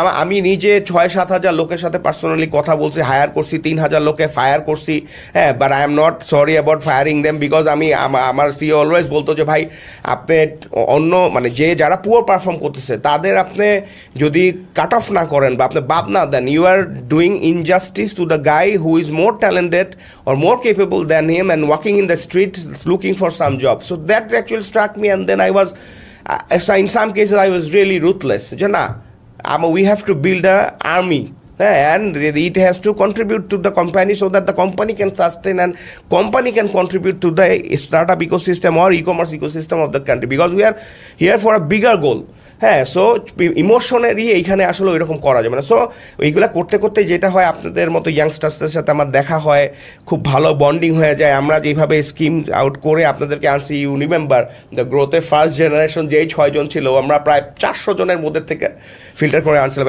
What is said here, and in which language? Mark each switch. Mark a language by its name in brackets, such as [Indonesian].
[Bangla] আমি নিজে 6-7 হাজার লোকের সাথে পার্সোনালি কথা বলছি, হায়ার করছি, 3,000 লোকে ফায়ার করছি, হ্যাঁ, [English] but I am not sorry about firing them, [Bangla] because আমি আমার সিও অলওয়েজ বলতো যে ভাই আপনি অন্য মানে যারা পুয়ার পারফর্ম করতেছে তাদের আপনি যদি কাট অফ না করেন বা আপনি বাদ না দেন, [English] You are doing injustice to the guy who is more talented or more capable than him and walking in the street looking for some job. So that actually struck me, and then I was in some cases I was really ruthless. We have to build an army, and it has to contribute to the company so that the company can sustain and company can contribute to the startup ecosystem or e-commerce ecosystem of the country, because we are here for a bigger goal. [Bangla] হ্যাঁ, so ইমোশনারি এইখানে আসলে ওইরকম করা যাবে না। So এইগুলো করতে করতে যেটা হয়, আপনাদের মতো ইয়াংস্টার্সদের সাথে আমার দেখা হয়, খুব ভালো বন্ডিং হয়ে যায়। আমরা যেভাবে স্কিম আউট করে আপনাদেরকে আনছি, [English] you remember the [Bangla] গ্রোথের ফার্স্ট জেনারেশন যেই 6 জন ছিল, আমরা প্রায় 400 জনের মধ্যে থেকে ফিল্টার করে আনছিলাম।